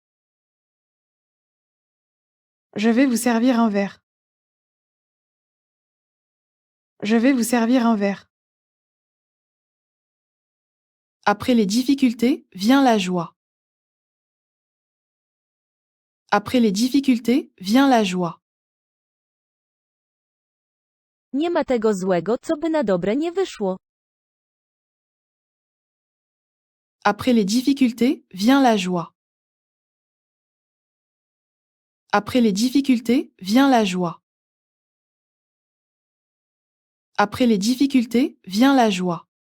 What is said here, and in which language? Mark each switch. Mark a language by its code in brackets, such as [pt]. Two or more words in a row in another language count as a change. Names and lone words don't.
[fr] Je vais vous servir un verre. Je vais vous servir un verre. Après les difficultés vient la joie. Après les difficultés vient la joie. [pl] Nie ma tego złego, co by na dobre nie wyszło. [fr] Après les difficultés vient la joie. Après les difficultés vient la joie. Après les difficultés vient la joie.